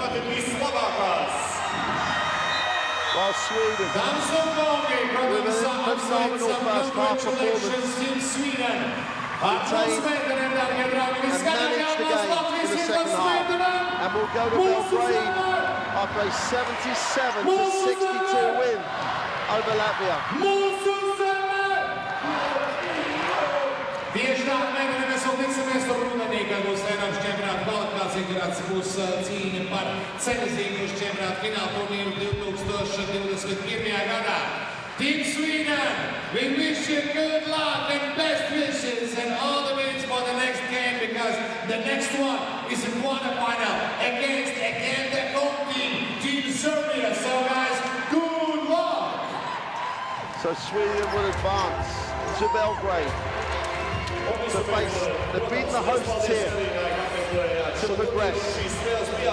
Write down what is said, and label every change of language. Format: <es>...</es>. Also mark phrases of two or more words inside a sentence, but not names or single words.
<en>While Sweden, with a phenomenal first half performance, maintained and managed the game in the second half, and will go to Belgrade after a 77-62 win over Latvia.</en> <lv>Tieši tā, mēs vēl tiksimies tur rudenī, kad būs Eiropas čempionāta kvalifikācija, kurās būs cīņa par ceļzīgu uz čempionāta fināla turnīru 2021. gadā.</lv> <en>Team Sweden, we wish you good luck and best wishes and all the wins for the next game, because the next one is a quarterfinal against, again, the home team, Team Serbia. So guys, good luck! So Sweden will advance to Belgrade to face, they've beaten the hosts here to progress.</en>